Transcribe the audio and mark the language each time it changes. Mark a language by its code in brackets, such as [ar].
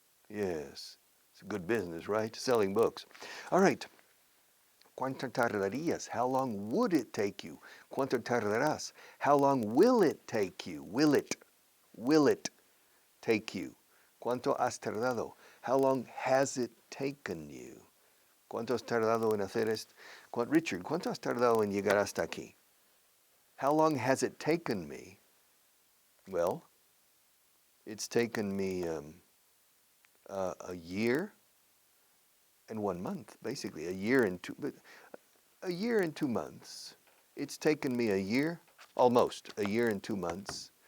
[en] Yes, it's a good business, right? Selling books. All right. [es] ¿Cuánto tardarías? [en] How long would it take you? [es] ¿Cuánto tardarás? [en] How long will it take you? Will it take you? [es] ¿Cuánto has tardado? [en] How long has it taken you? [es] ¿Cuánto has tardado en hacer esto? Richard, ¿cuánto has tardado en llegar hasta aquí? [en] How long has it taken me? Well, it's taken me a year and 1 month, basically a year and 2 months. It's taken me a year, almost a year and 2 months.